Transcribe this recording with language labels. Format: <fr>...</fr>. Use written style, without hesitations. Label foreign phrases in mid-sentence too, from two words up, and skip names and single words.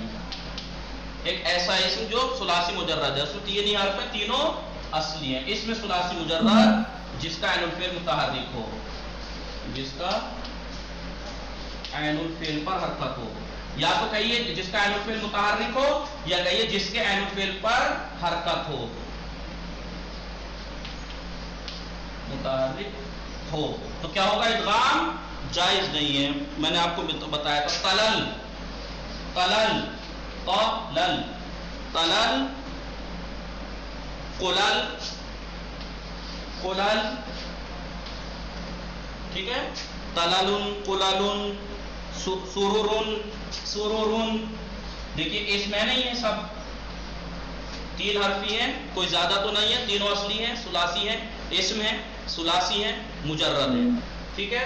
<ur>ایک ایسا اسم جو ثلاثی مجرد ہے، اس میں تین ہی حرف ہیں، تینوں اصلی ہیں، اس میں ثلاثی مجرد جس کا عین الفعل متحرک ہو، جس کا عین الفعل پر حرکت ہو، یا تو کہیے جس کا عین الفعل متحرک ہو، یا کہیے جس کے عین الفعل پر حرکت ہو، متحرک ہو، تو کیا ہوگا؟ ادغام جائز نہیں ہے۔ میں نے آپ کو بتایا تھا تلل، تلل، تلل، تلل، قلل، قلل، ٹھیک ہے، تلل، قلل، سرور، سرور، دیکھیے اس میں نہیں ہے، سب تین حرفی ہیں، کوئی زیادہ تو نہیں ہے، تینوں اصلی ہیں، ثلاثی ہیں، اسم ہے، ثلاثی ہے، مجرد ہے، ٹھیک ہے۔</ur>